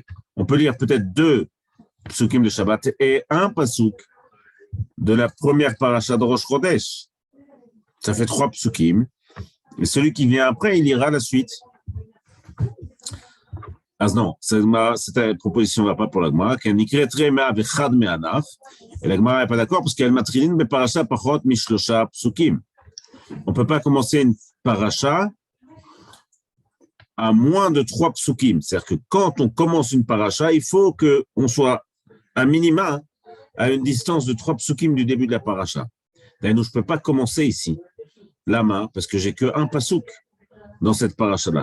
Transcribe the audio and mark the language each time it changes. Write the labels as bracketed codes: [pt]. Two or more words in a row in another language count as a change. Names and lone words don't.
[fr] On peut lire peut-être 2 psukim de Shabbat et un pasuk de la première paracha de Rosh Chodesh. Ça fait 3 psukim. Et celui qui vient après, il lira la suite. Ah non, cette proposition ne va pas pour la Gemara. Et la Gemara n'est pas d'accord parce qu'elle matriline mais [he] פרשה פחות משלושה פסוקים. [fr] On ne peut pas commencer une paracha à moins de 3 psukim. C'est-à-dire que quand on commence une paracha, il faut qu'on soit à minima à une distance de 3 psukim du début de la paracha. Donc, je ne peux pas commencer ici, la main, parce que j'ai qu'un pasuk dans cette paracha-là.